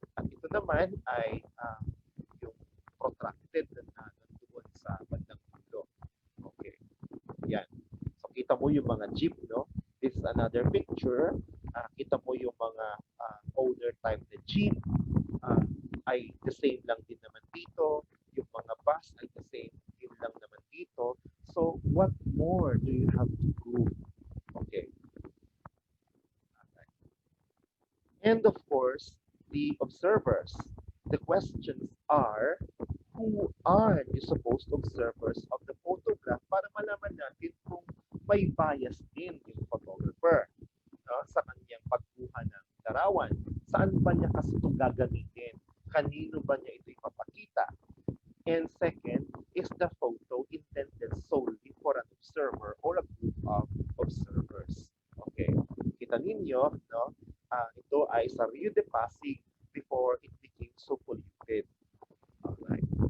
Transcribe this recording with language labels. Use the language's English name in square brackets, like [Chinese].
[Filipino] At ito naman ay yung protracted na nandoon sa bandang dulo. Okay. Yan. So kita mo yung mga jeep, no? [English] This is another picture. [Filipino] Kita mo yung mga older type na jeep. Uh, ay the same lang din naman dito. Yung mga bus ay the same din lang naman dito. [English] So what more do you have to prove? Okay. And of course, the observers. The questions are, who are the supposed observers of the photograph [Filipino] para malaman natin kung may bias din yung photographer, no, sa kanyang pagkuha ng larawan. Saan ba niya kasi ito gagamitin? Kanino ba niya ito ipapakita? [English] And second, is the photo intended solely for an observer or a group of observers? [Filipino] Okay. Kita ninyo, no? Ito ay sa Rio de Pasig [English] before it became so polluted. [Filipino] Alright.